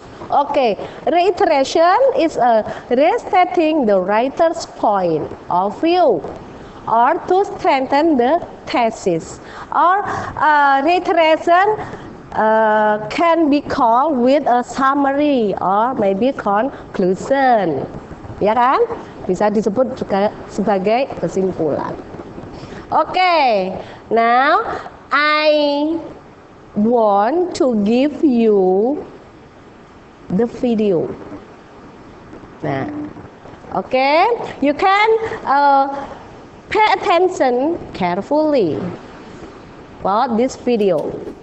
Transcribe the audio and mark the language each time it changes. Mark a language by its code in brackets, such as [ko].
[en] Okay, reiteration is restating the writer's point of view or to strengthen the thesis. Or reiteration can be called with a summary or maybe conclusion. [id] Ya kan? Bisa disebut juga sebagai kesimpulan. [en] Okay, now I want to give you the video. Nah, okay, you can pay attention carefully about this video.